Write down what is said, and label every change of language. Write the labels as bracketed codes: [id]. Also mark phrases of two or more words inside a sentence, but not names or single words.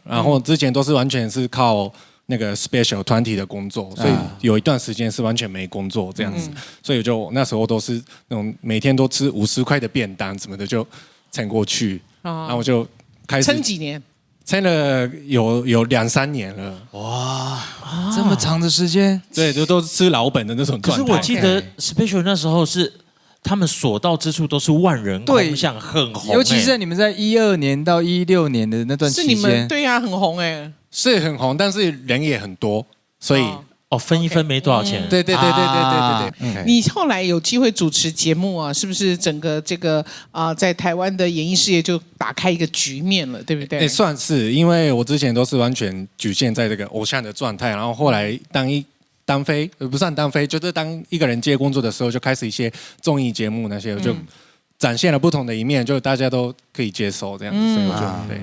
[zh] 然後之前都是完全是靠那個 special 團體的工作，所以有一段時間是完全沒工作這樣子，所以就那時候都是那種每天都吃50塊的便當什麼的就撐過去，然後我就開始撐幾年，撐了有2-3年了，哇，這麼長的時間，對，都是吃老本的那種狀態。可是我記得 special 那時候是他們所到之處都是萬人空巷，很紅，尤其是你們在12年到16年的那段期間，是你們對呀，很紅哎。是很紅，但是人也很多，所以分一分沒多少錢。對。你後來有機會主持節目啊，是不是整個這個在台灣的演藝事業就打開一個局面了，對不對？算是，因為我之前都是完全局限在這個偶像的狀態，然後後來單飛，不算單飛，就是當一個人接工作的時候，就開始一些綜藝節目那些，就展現了不同的一面，就大家都可以接受這樣子，所以我就對。